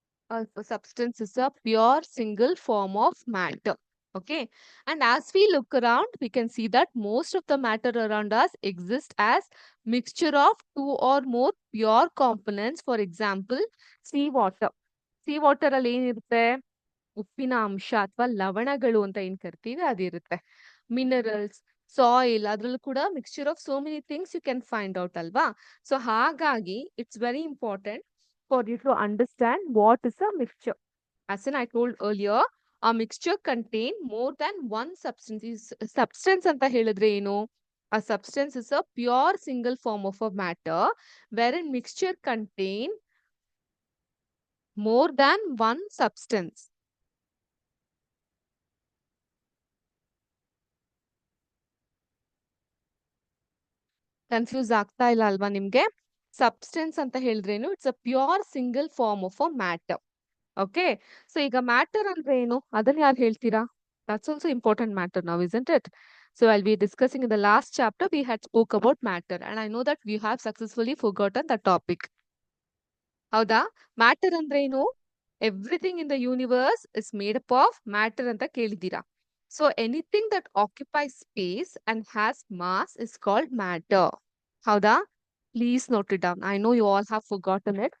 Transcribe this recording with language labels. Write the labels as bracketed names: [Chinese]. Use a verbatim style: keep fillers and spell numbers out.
[English] A a substance is a pure single form of matter. Okay. And as we look around, we can see that most of the matter around us exists as mixture of two or more pure components. For example, seawater. [Kannada] Seawater ಅಲ್ಲಿ ಏನಿರುತ್ತೆ? ಉಪ್ಪಿನ ಅಂಶ ಅಥವಾ ಲವಣಗಳು ಅಂತ ಏನ್ ಕರಿತೀವಿ ಅದಿರುತ್ತೆ. [English] minerals, soil, [Kannada] ಅದ್ರಲ್ಲೂ ಕೂಡ [English] Mixture of so many things you can find out ಅಲ್ವಾ. [Kannada] ಸೊ ಹಾಗಾಗಿ [English] It's very important for you to understand what is a mixture. As in I told earlier, a mixture contain more than one substance. [Kannada] Is substance ಅಂತ ಹೇಳಿದ್ರೆ ಏನು? [English] A substance is a pure single form of a matter wherein mixture contain more than one substance. [Kannada] Confuse ಆಗ್ತಾ ಇಲ್ಲ ಅಲ್ವಾ ನಿಮ್ಗೆ? Substance ಅಂತ ಹೇಳಿದ್ರೇನು? [English] It's a pure single form of a matter. Okay, so [Kannada] ಈಗ matter ಅಂದ್ರೆ ಏನು, ಅದನ್ನ ಯಾರು ಹೇಳ್ತೀರಾ? [English] That's also important matter ನಾವ್, isn't it? So I'll be discussing in the last chapter we had spoke about matter, and I know that you have successfully forgotten the topic. [Kannada] ಹೌದಾ? Matter ಅಂದ್ರೆ ಏನು? [English] everything in the universe is made up of matter [Kannada] ಅಂತ ಕೇಳಿದ್ದೀರಾ. [English] So anything that occupy space and has mass is called matter. ಹೌದಾ? Please note it down. I know you all have forgotten it.